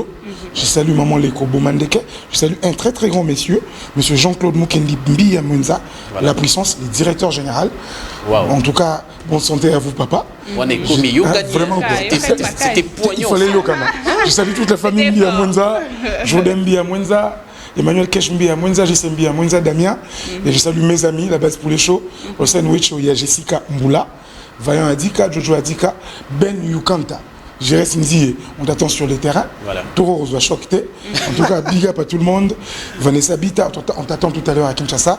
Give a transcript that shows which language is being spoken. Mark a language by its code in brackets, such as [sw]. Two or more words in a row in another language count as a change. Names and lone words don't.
[fr] Je salue maman Leko Bomandeke. Je salue un très très grand monsieur, monsieur Jean-Claude Mukendi Mbia Mwenza, la puissance, le directeur général. En tout cas, bonne santé à vous, papa. Vraiment, c'était poignant. Il fallait Yokana. Je salue toute la famille Mbia Mwenza, Jodem Mbia Mwenza. Emmanuel Keshmbi, Mwenza Jisembi, Mwenza Damien. Et je salue mes amis, la base pour les shows. Au sandwich, il y a Jessica Mboula, Vaillant Adika, Jojo Adika, Ben Yukanta. Jéré Sinzi, on t'attend sur les terrains. Voilà. Toro Rosa Chokte. En tout cas, big up à tout le monde. Vanessa Bita, on t'attend tout à l'heure à Kinshasa.